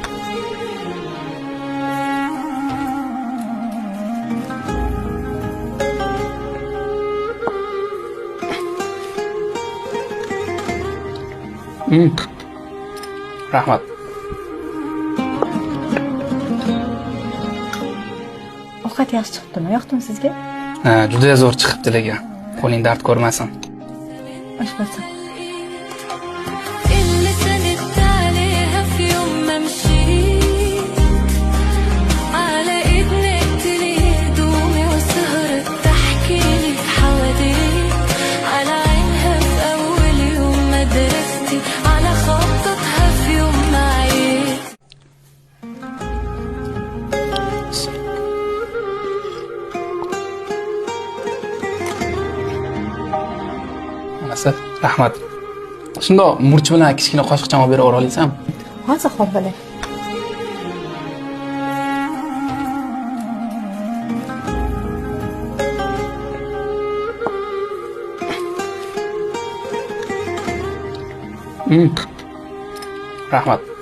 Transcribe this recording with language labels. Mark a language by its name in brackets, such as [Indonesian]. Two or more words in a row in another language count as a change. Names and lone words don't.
[Uzbek] Rahmat. Ovqat yaxshi chiqibdimi? Yoqdimi sizga? Ha, juda zo'r chiqibdi lekin. Qo'ling dard ko'rmasin. Osh bo'lsin. [Arabic] اللي سندت عليها في يوم ما مشيت على ايد نقتلي هدومي وسهرت تحكي لي في حواديت على عينها في اول يوم مدرستي على خطتها في يوم ما عيت [Uzbek] Rahmat. Shundoq murch bilan kichkina qoshiqcham olib berib olaysizmi? Hozir xo'p bo'ling. Rahmat.